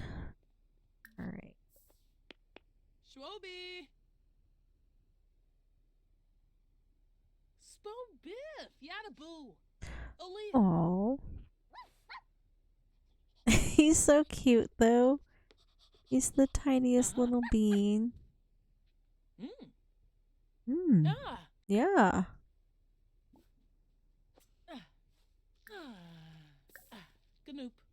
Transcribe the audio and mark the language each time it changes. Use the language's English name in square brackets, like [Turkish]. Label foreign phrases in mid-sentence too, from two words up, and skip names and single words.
[English] Alright. Schwobi! Spo Biff! Yadaboo! Ali! Aww. He's so cute though. He's the tiniest little bean. Ah! Yeah. Ganoop.